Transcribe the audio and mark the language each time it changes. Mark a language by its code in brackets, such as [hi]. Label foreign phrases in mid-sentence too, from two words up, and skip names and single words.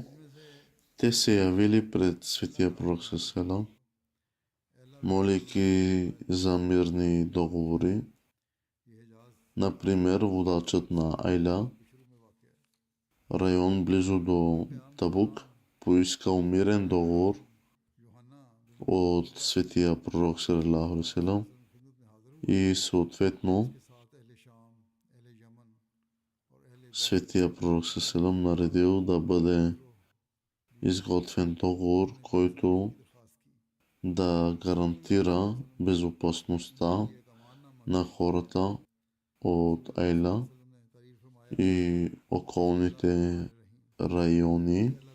[bg] Те се явили пред светия пророк селам, молейки за мирни договори. Например, водачът на Айла, район близо до Табук, поискал мирен договор от светия пророк [ar] صلى الله عليه وسلم [bg] и съответно светия пророк [ar] صلى الله عليه وسلم [bg] наредил да бъде изготвен договор, който да гарантира безопасността на хората от Айла и околните райони.